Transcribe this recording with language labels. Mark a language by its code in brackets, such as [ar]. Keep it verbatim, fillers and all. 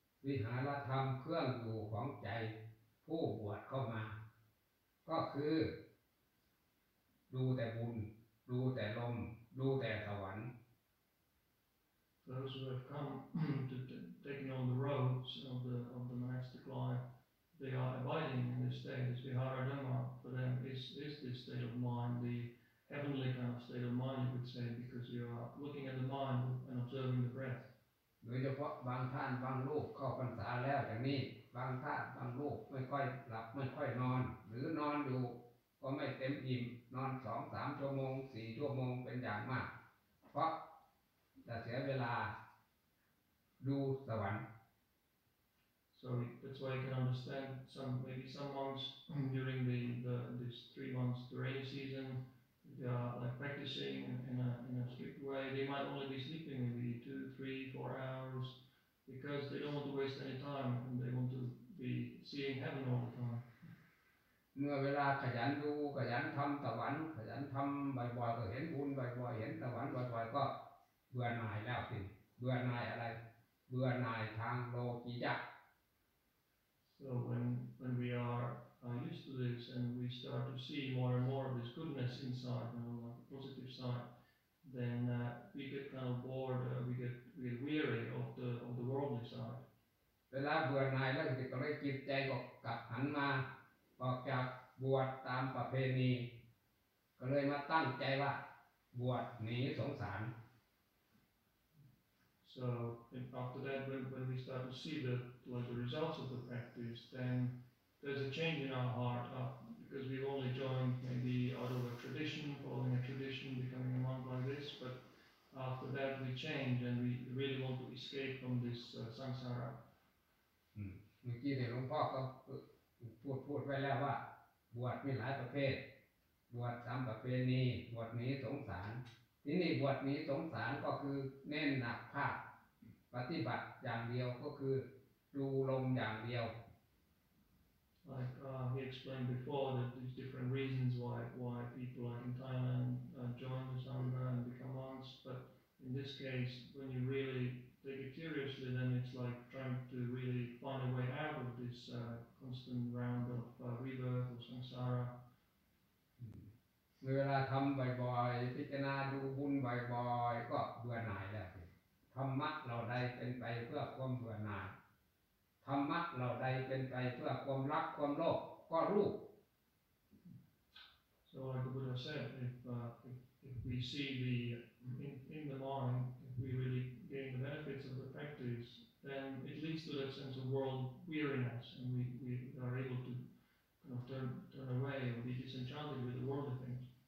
[th] วิหารธรรมเครื่องอยู่ของใจผู้บวชเข้ามาก็คือดูแต่บุญดูแต่ลมดูแต่สวรรค์ [en] Those who have come to taking on the roads of the of the monastic life, they are abiding in this state. This Vihara Dhamma for them is is this state of mind, the heavenly kind of state of mind, you could say, because you are looking at the mind and observing the breath. [th] โดยเฉพาะบางท่านบางรูปเข้าพรรษาแล้วอย่างนี้บางท่านบางรูปไม่ค่อยหลับไม่ค่อยนอนหรือนอนอยู่ก็ไม่เต็มอิ่มนอน สองถึงสาม ชั่วโมง สี่ ชั่วโมงเป็นอย่างมากเพราะจะเสียเวลาดูสวรรค์ [en] So that's why you can understand some maybe some monks during the the this three months the rainy season they are like practicing in a in a strict way they might only be sleeping maybe two three four hours they because they don't want to waste any time and they want to be seeing heaven all the time. [th] เมื่อเวลาขยันดูขยันทำตะวันขยันทำบ่อยๆก็เห็นบุญบ่อยๆเห็นตะวันบ่อยๆก็เบื่อหน่ายแล้วสิเบื่อหน่ายอะไรเบื่อหน่ายทางโลกิยะ [en] So when when we are uh, used to this and we start to see more and more of this goodness inside, you know, like the positive side, then uh, we get kind of bored. Uh, we get we get weary of the of the worldly side. [th] เวลาเบื่อหน่ายแล้วจิตก็เลยจิตใจก็กลับหันมาออกจากบวชตามประเพณีก็เลยมาตั้งใจว่าบวชหนีสงสาร [en] So after that, when when we start to see the like the results of the practice, then there's a change in our heart uh, because we've only joined maybe out of a tradition, following a tradition, becoming a monk like this. But after that, we change and we really want to escape from this uh, samsara. [th] เมื่อกี้เนี่ยหลวงพ่อก็พูดพูดไว้แล้วว่าบวชมีหลายประเภทบวชตามประเพณีบวชหนีสงสารที่นี่บวชหนีสงสารก็คือเน้นหนักภาคปฏิบัติอย่างเดียวก็คือดูลมอย่างเดียว [en] Like uh, we explained before, that there's different reasons why why people like in Thailand uh, join the sangha and become monks. But in this case, when you really take it seriously, then it's like trying to really find a way out of this uh, constant round of uh, rebirth or samsara. [th] เวลาทำบ่อยๆพิจารณาดูบุญบ่อยๆก็เบื่อหน่ายแล้วธรรมะเราใดเป็นไปเพื่อความเบื่อหน่ายธรรมะเราใดเป็นไปเพื่อความรักความโลภก็รู้ [en] So like the Buddha said, if uh, if, if we see the in, in the mind, if we really gain the benefits of the practice, then it leads to that sense of world weariness, and we, we are able to kind of turn turn away or be disenchanted with the worldly things.